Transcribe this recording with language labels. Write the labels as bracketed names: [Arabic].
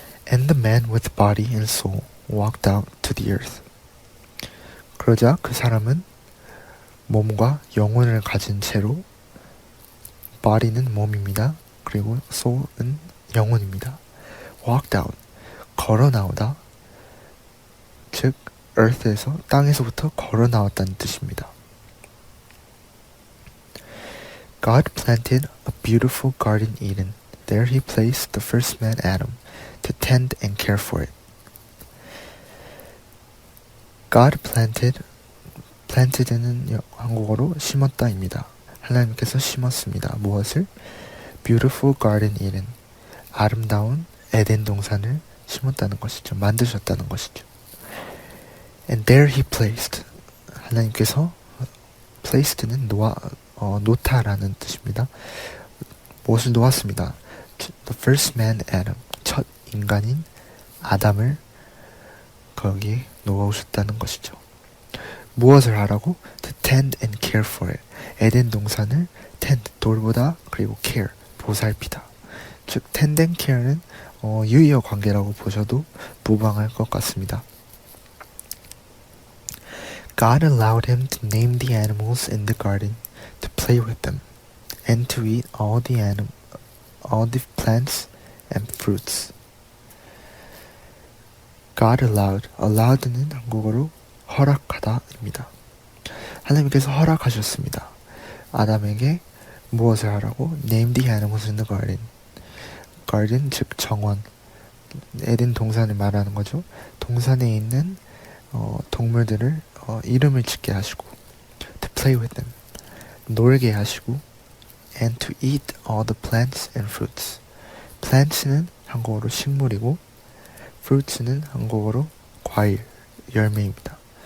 [English] And the man with body and soul walked out to the earth. [Korean] 그러자 그 사람은 몸과 영혼을 가진 채로 body는 몸입니다. 그리고 soul은 영혼입니다. walked out, 걸어 나오다. 즉 earth에서 땅에서부터 걸어 나왔다는 뜻입니다. [English] God planted a beautiful garden Eden. There he placed the first man Adam to tend and care for it. [Korean] God planted는 한국어로 심었다입니다. 하나님께서 심었습니다. 무엇을? [English] Beautiful garden Eden. [Korean] 아름다운 에덴 동산을 심었다는 것이죠. 만드셨다는 것이죠. [English] And there he placed. [Korean] 하나님께서 placed는 놓다라는 뜻입니다. 무엇을 놓았습니다? [English] The first man Adam. [Korean] 첫 인간인 아담을 거기에 놓으셨다는 것이죠. 무엇을 하라고? [English] To tend and care for it. [Korean] 에덴 동산을 tend, 돌보다, 그리고 care, 보살피다. 즉 tend and care는 유의어 관계라고 보셔도 무방할 것 같습니다. [English] God allowed him to name the animals in the garden, to play with them, and to eat all the plants and fruits. [Korean] God allowed는 한국어로 허락하다입니다. 하나님께서 허락하셨습니다. 아담에게 무엇을 하라고? [English] Name the animals in the garden. [Korean] garden 즉 정원, 에덴 동산을 말하는 거죠. 동산에 있는 동물들을 이름을 짓게 하시고, [English] to play with them, [Korean] 놀게 하시고, [English] and to eat all the plants and fruits. [Korean] plants는 한국어로 식물이고, fruits는 한국어로 과일, 열매입니다.